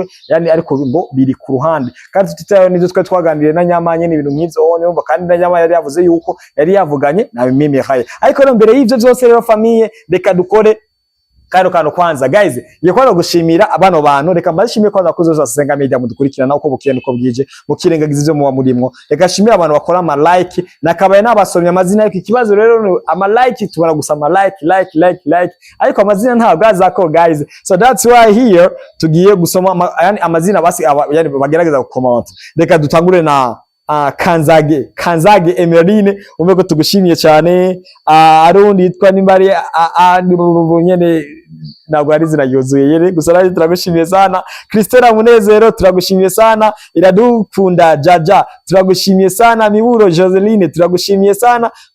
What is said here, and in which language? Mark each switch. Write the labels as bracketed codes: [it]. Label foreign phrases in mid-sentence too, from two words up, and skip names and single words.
[rn] yani ariko ngo biri ku ruhande kandi tutitayo nivyo twa twaganiriye na Nyamanye n'ibintu nk'ivyo umva kandi na Nyamanye yari yavuze yuko yari yavuganye na Mimi Mireille ariko no mbere y'ivyo byose rero famille reka dukore kano kwanza guys yekwana gushimira abano bantu reka mbashimiye kwanza kuzo Senga Media mudukurikirana uko bukiyene uko bwije mukirengagiza ivyo muba murimwo reka shimira abantu bakora ama like nakabaye nabasomye amazina y'iki kibazo rero ama like tubara gusa ama like ariko amazina ntabwo azako guys [en] so that's why here [rn] tugiye gusoma yani amazina basi yani bagerageza gucomment reka dutangure na Kanzage Emeline umeko tugushimiye cyane arundi yitwa nimbari nyene ntabwo ari zina yuzuye yere gusa naje turagushimiye sana Christella Munezero turagushimiye sana Iradukunda Jaja turagushimiye sana Miburo Joseline turagushimiye sana